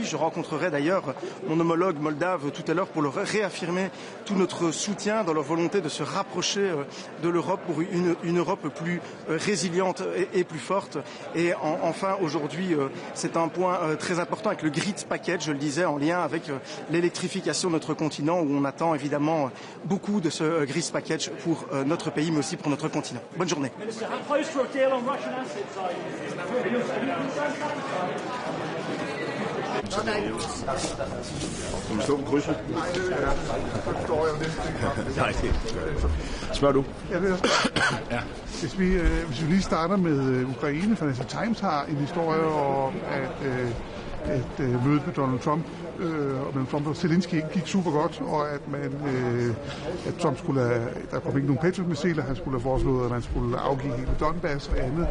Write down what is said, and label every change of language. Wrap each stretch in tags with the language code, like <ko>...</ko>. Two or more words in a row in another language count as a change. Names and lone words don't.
<fr>Je rencontrerai d'ailleurs mon homologue moldave tout à l'heure pour leur réaffirmer tout notre soutien dans leur volonté de se rapprocher de l'Europe pour une Europe plus résiliente et plus forte. Et enfin, aujourd'hui, c'est un point très important avec le Grid Package, je le disais, en lien avec l'électrification de notre continent, où on attend évidemment beaucoup de ce Grid Package pour notre pays, mais aussi pour notre continent. Bonne journée.</fr> <da>Kan vi stå på krydset? Nej, spørger du? Ja. Hvis vi lige starter med Ukraine, Financial Times har en historie om, at mødet med Donald Trump og mellem Trump og Zelensky ikke gik super godt, og at Trump skulle have, der kom ikke nogen Patriot-missiler, han skulle have foreslået, at man skulle afgive hele Donbass og andet.</da>